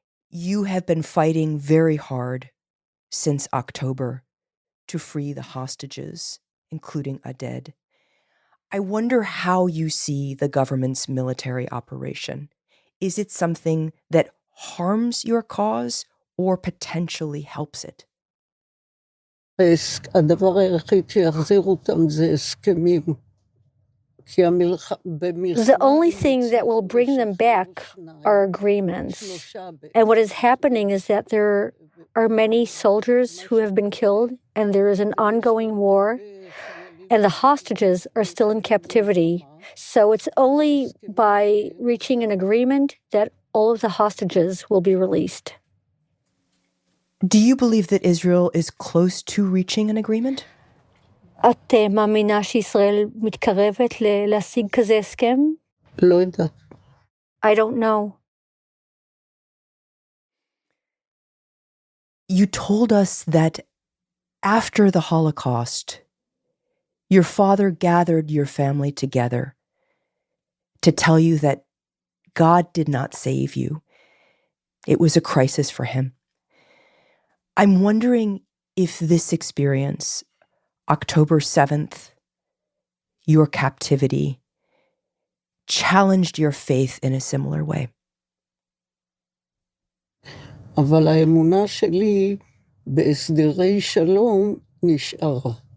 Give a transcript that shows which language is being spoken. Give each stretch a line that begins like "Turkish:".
English: You have been fighting very hard since October to free the hostages, including Oded. I wonder how you see the government's military operation. Is it something that harms your cause or potentially helps it?
Hebrew: הדבר היחיד שיחזיר אותם זה הסכמים.
English: The only thing that will bring them back are agreements. And what is happening is that there are many soldiers who have been killed, and there is an ongoing war, and the hostages are still in captivity. So it's only by reaching an agreement that all of the hostages will be released. Do you believe that Israel is close to reaching an agreement?
Hebrew: את מאמינה שישראל מתקרבת להשיג כזה הסכם? לא יודעת.
English: I don't know. You told us that after the Holocaust, your father gathered your family together to tell you that God did not save you. It was a crisis for him. I'm wondering if this experience, October 7th, your captivity, challenged your faith in a similar way.
Hebrew: אבל האמונה שלי בהסדרי שלום נשארה.